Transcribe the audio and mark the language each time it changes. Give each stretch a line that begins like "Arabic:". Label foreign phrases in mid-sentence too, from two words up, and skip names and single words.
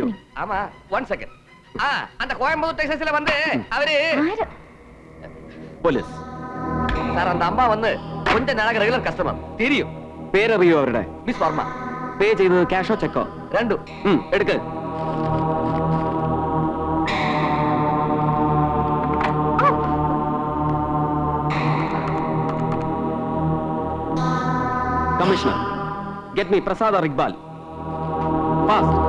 Tamil: ஆமா, 1 செகண்ட். அந்த கோயம்புத்தூர் டெக்ஸஸ்ல வந்து அவரு
Malayalam: പോലീസ്
Tamil: சார், அந்த அம்மா வந்து கொஞ்ச நாளாக
English: regular customer
Tamil: தெரியும்.
Malayalam: പേരറിയോ അവരുടെ?
Tamil: மிஸ் வர்மா.
Malayalam: പേ ചെയ്തത് ക്യാഷോ ചെക്കോ?
Tamil: ரெண்டும்.
Malayalam: എടുക്ക്. കമ്മീഷണർ,
English: get me Prasad or Iqbal. Fast.